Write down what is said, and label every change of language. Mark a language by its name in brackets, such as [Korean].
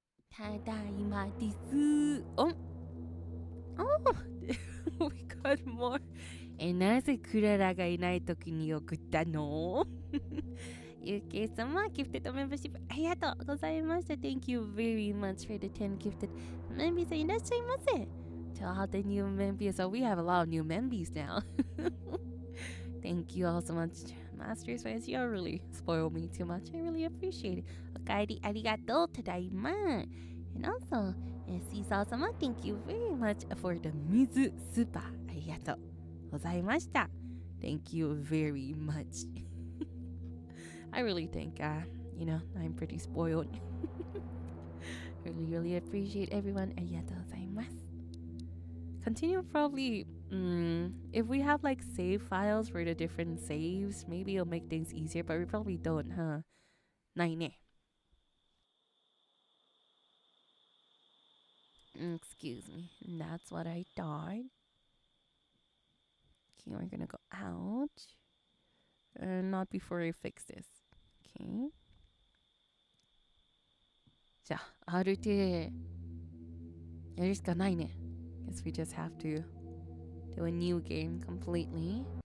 [Japanese] ただいまです。 [English] Oh, we got more. [Japanese] なぜクララがいないときに送ったの？ゆうけい様、ギフテッドメンバーシップありがとうございました。 [English] Thank you very much for the 10 gifted members. [Japanese] いらっしゃいませ。 [English] To all the new members. So we have a lot of new members now. Thank you all so much, Masters Fans. You really spoiled me too much. I really appreciate it. [Japanese] おかえりありがとう。ただいま。 [English] And also, シーサー様、Thank you very much for the 水スーパー。 [Japanese] ありがとうございました。 [English] Thank you very much. I really think, I'm pretty spoiled. Really appreciate everyone. [Japanese] ありがとうございます。 [English] Continue probably, if we have like save files for the different saves, maybe it'll make things easier, but we probably don't, huh? [Japanese] ないね。 [English] Excuse me. That's what I thought. Okay, we're gonna go out. Not before I fix this. Okay. [Japanese] じゃあ、ある程度やるしかないね。 [English] Guess we just have to do a new game completely.